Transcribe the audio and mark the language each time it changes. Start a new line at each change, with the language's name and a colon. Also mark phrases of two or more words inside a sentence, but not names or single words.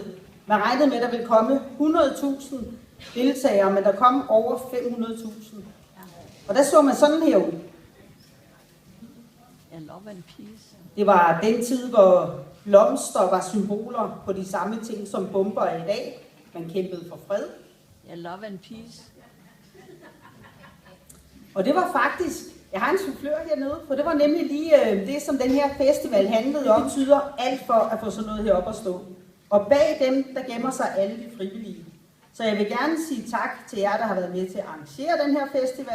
Danish: Man regnede med, at der ville komme 100.000 deltagere, men der kom over 500.000. Og der så man sådan her ud. Det var den tid, hvor blomster var symboler på de samme ting, som bomber er i dag. Man kæmpede for fred.
English: Love and peace.
Danish: Og det var faktisk, jeg har en soufflør hernede, for det var nemlig lige det, som den her festival handlede om, tyder alt for at få sådan noget heroppe at stå. Og bag dem, der gemmer sig alle de frivillige. Så jeg vil gerne sige tak til jer, der har været med til at arrangere den her festival.